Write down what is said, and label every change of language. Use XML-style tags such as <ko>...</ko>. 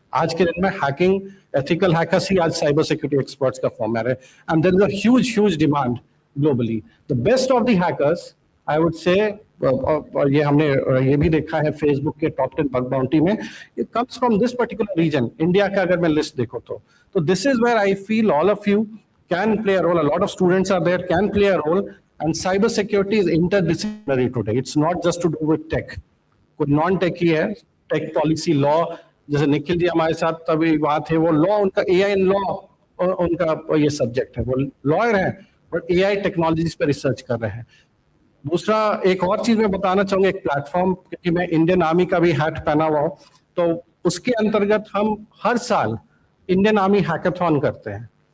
<hi>आज के दिन में हैकिंग, एथिकल हैकर्स ही आज साइबर सिक्योरिटी एक्सपर्ट्स का फॉर्म है,</hi> <en>And there is a huge demand globally. The best of the hackers I would say,</en> <hi>और ये हमने ये भी देखा है फेसबुक के टॉप 10 बग बाउंटी में,</hi> <en>It comes from this particular region.</en> <hi>India का अगर मैं लिस्ट देखो तो</hi> <en>This is where I feel all of you can play a role. A lot of students are there, can play a role, and cyber security is interdisciplinary today. It's not just to do with tech.</en> <hi>कोई non tech ही है, take policy, law, जैसे निखिल जी हमारे साथ तभी बात है, वो law, उनका AI इन लॉ उनका ये सब्जेक्ट है, वो लॉयर है बट AI टेक्नोलॉजीज पे रिसर्च कर रहे हैं। दूसरा एक और चीज मैं बताना चाहूंगा, एक प्लेटफॉर्म, क्योंकि मैं इंडियन आर्मी का भी हैट पहना हुआ हूँ, तो उसके अंतर्गत हम हर साल इंडियन आर्मी हैकाथॉन करते हैं।</hi>